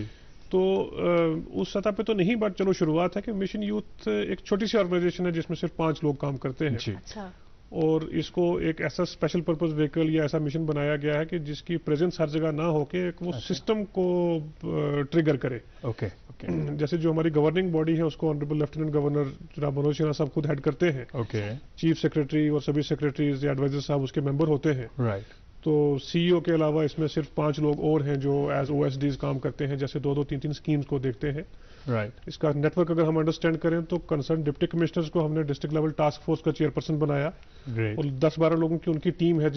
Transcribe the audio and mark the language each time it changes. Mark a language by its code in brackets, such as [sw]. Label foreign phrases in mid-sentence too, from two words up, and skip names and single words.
[ur] تو اس سطح پہ تو نہیں، بٹ چلو شروعات ہے کہ مشن یوتھ ایک چھوٹی سی آرگنائزیشن ہے جس میں صرف 5 لوگ کام کرتے ہیں. اور اس کو ایک ایسا [en] special purpose vehicle [ur] یا ایسا مشن بنایا گیا ہے کہ جس کی پریزنس ہر جگہ نہ ہو کے ایک وہ سسٹم کو ٹریگر کرے. جیسے جو ہماری گورننگ باڈی ہے اس کو [en] Honourable Lieutenant Governor [ur] جناب منوج سنہا صاحب خود ہیڈ کرتے ہیں. [en] Chief Secretary [ur] اور سبھی سیکرٹریز یا ایڈوائزر صاحب اس کے ممبر ہوتے ہیں. تو سی او کے علاوہ اس میں صرف 5 لوگ اور ہیں جو [en] as OSDs [ur] کام کرتے ہیں, جیسے 2-2, 3-3 اسکیمز کو دیکھتے ہیں. رائٹ. اس کا نیٹ ورک اگر ہم انڈرسٹینڈ کریں تو [en] concerned Deputy Commissioners [ur] کو ہم نے [en] District Level Task Force [ur] کا چیئرپرسن بنایا, اور 10-12 لوگوں کی ان کی ٹیم ہے.